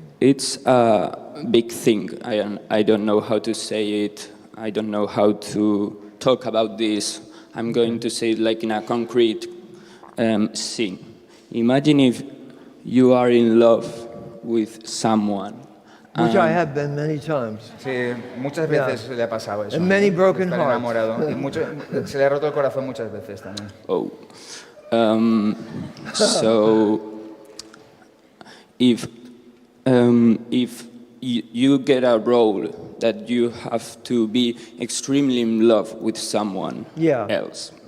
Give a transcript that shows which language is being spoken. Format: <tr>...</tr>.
<en>It's a big thing. I don't know how to say it. I don't know how to talk about this. I'm going to say it like in a concrete scene. Imagine if you are in love with someone. Which I have been many times.</en> <es>Sí, muchas veces le ha pasado eso.</es> <en>And many broken</en> <es>Estar</es> <en>hearts.</en> <es>enamorado. Y se le ha roto el corazón muchas veces también. Oh.</es> <en>So if you get a role that you have to be extremely in love with someone else,</en>